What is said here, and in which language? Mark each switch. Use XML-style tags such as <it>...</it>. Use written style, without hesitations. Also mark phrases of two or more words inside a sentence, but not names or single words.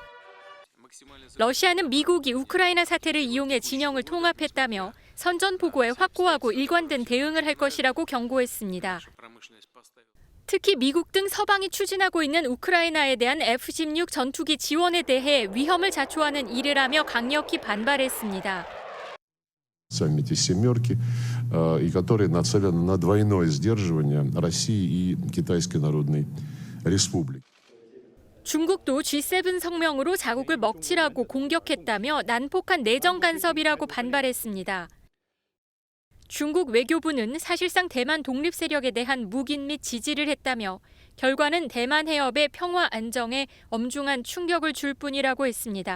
<ko>러시아는 미국이 우크라이나 사태를 이용해 진영을 통합했다며 선전포고에 확고하고 일관된 대응을 할 것이라고 경고했습니다. 특히 미국 등 서방이 추진하고 있는 우크라이나에 대한 F-16 전투기 지원에 대해 위험을 자초하는 일이라며 강력히 반발했습니다.</ko> <ru>саммите «семерки», и которые нацелены на двойное сдерживание России и Китайской Народной Республики.</ru> <ko>중국도 G7 성명으로 자국을 먹칠하고 공격했다며 난폭한 내정 간섭이라고 반발했습니다. 중국 외교부는 사실상 대만 독립 세력에 대한 묵인 및 지지를 했다며 결과는 대만 해협의 평화 안정에 엄중한 충격을 줄 뿐이라고 했습니다.</ko>